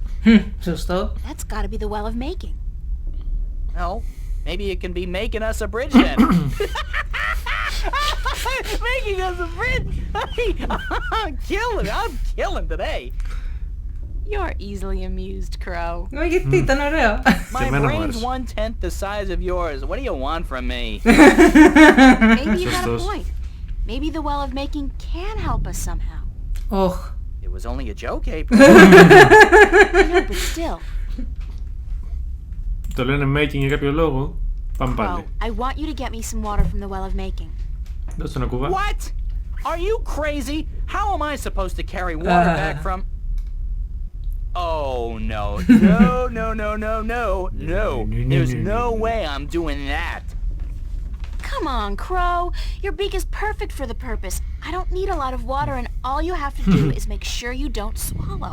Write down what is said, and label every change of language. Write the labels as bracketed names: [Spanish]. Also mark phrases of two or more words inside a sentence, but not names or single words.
[Greek] Σωστό. [English] That's gotta be the well of making. No, maybe it can be making us a bridge then. Making us a bridge! I'm killing today. You're easily amused, Crow. [Greek] Γιατί ήταν ωραίο. [English] My brain's 1/10 the size of yours. What do you want from me? Maybe you got a point. Maybe the well of making can help us somehow. It was only a joke, April. No, but still. [Greek] Το λένε making για κάποιο λόγο. Πάμε πάλι. [English] I want you to get me some water from the well of making. [Greek] Δώστε ένα κουβά. [English] What? Are you crazy? How am I supposed to carry water back from... Oh, no. No. There's no way I'm doing that. Come on, Crow. Your beak is perfect for the purpose. I don't need a lot of water, and all you have to do is make sure you don't swallow.